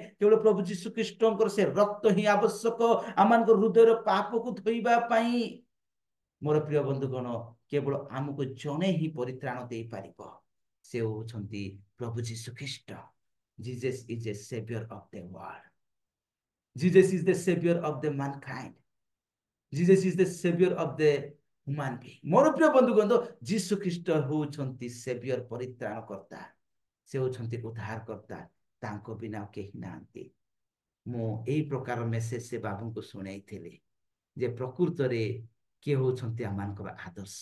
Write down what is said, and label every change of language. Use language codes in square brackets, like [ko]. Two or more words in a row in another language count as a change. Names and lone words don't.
[or] କେବଳ ପ୍ରଭୁ ଯୀଶୁ ଖ୍ରୀଷ୍ଟଙ୍କର ସେ ରକ୍ତ ହିଁ ଆବଶ୍ୟକ ଆମମାନଙ୍କ ହୃଦୟର ପାପକୁ ଧୋଇବା ପାଇଁ। ମୋର ପ୍ରିୟ ବନ୍ଧୁଗଣ, କେବଳ ଆମକୁ ଜଣେ ହିଁ ପରିତ୍ରାଣ ଦେଇପାରିବ, ସେ ହେଉଛନ୍ତି ପ୍ରଭୁ ଯୀଶୁ ଖ୍ରୀଷ୍ଟ। [en] Jesus is a savior of the world. Jesus is the savior of the mankind. Jesus is the savior of the human being. [or] ମୋର ପ୍ରିୟ ବନ୍ଧୁଗଣ, ଯୀଶୁ ଖ୍ରୀଷ୍ଟ ହେଉଛନ୍ତି ସେଭିୟର, ପରିତ୍ରାଣ କର୍ତ୍ତା। ସେ ହେଉଛନ୍ତି ଉଦ୍ଧାର କର୍ତ୍ତା। ତାଙ୍କ ବିନା କେହି ନାହାନ୍ତି। ମୁଁ ଏଇ ପ୍ରକାର ମେସେଜ ସେ ବାବୁଙ୍କୁ ଶୁଣାଇଥିଲି ଯେ ପ୍ରକୃତରେ କିଏ ହେଉଛନ୍ତି ଆମମାନଙ୍କର ଆଦର୍ଶ।